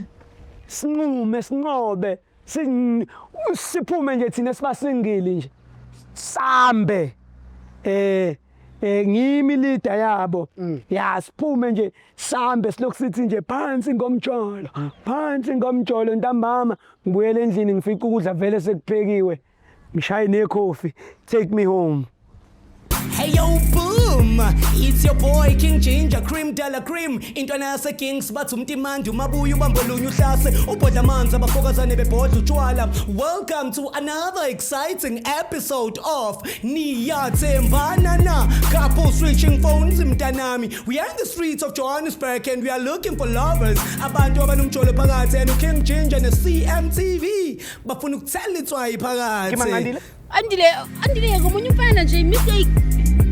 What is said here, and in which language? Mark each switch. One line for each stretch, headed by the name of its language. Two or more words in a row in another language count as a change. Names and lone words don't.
Zulu: sinqobe siphume nje thina sibasingili nje sambe ngimi leader yabo ya siphume nje sambe silokhu sithi nje phansi ngomjolo ntambama ngibuyele endlini ngifica ukudla vele sekuphekiwe ngishaye nekhofi
English: take me home. Hey yo boom, it's your boy
Zulu: King Ginger Cream de la Cream intwana yase Kings bathi umtimandi umabuya ubambolunya uhlase ubhodla amanzi abafokazane bebhodla utshwala.
English: Welcome to another exciting episode of Niyathembana na couple switching phones mntanami. We are in the streets of Johannesburg and we are looking for lovers
Zulu: abantu abanomjolo phakathi
English: and King Ginger ne CMTV
Zulu: bafuna ukuthela itswayi phakathi. andile ngomunye umfana nje mistake